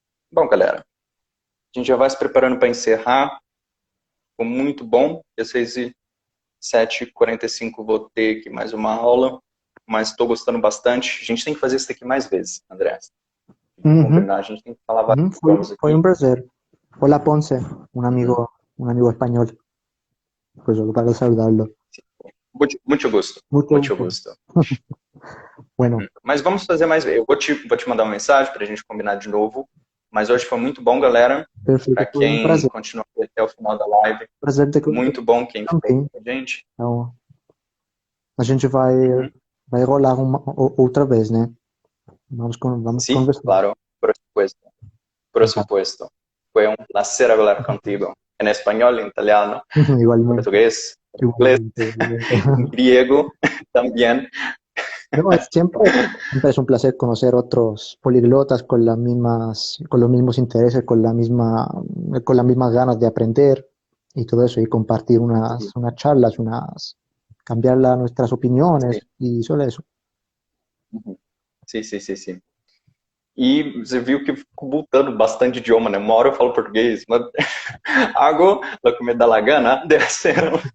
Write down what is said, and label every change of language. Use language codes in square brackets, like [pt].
[pt] Bom, galera, a gente já vai se preparando para encerrar. Foi muito bom. Às 7h45 vou ter aqui mais uma aula, mas estou gostando bastante. A gente tem que fazer isso aqui mais vezes, André. A gente tem que falar vários idiomas aqui. Foi um prazer. [es] Hola Ponce, un amigo español. Pues solo para saludarlo. [pt] Muito gosto. Muito gosto. [es] Bueno. [pt] Mas vamos fazer mais vezes. Eu vou te mandar uma mensagem para a gente combinar de novo. Mas hoje foi muito bom, galera. Para quem continuou até o final da live. Muito bom quem ficou com a gente. Então, a gente vai rolar outra vez, né? Vamos conversar. [es] Claro, por supuesto. Fue un placer hablar contigo. En español, en italiano, en portugués, en inglés, en griego también. No, siempre es un placer conocer otros poliglotas con los mismos intereses, con las mismas ganas de aprender y todo eso, y compartir unas charlas, cambiar nuestras opiniones y solo eso. [pt] Sim. E você viu que fico botando bastante idioma, né? Uma hora eu falo português, mas [es] hago lo que me da la gana de hacer.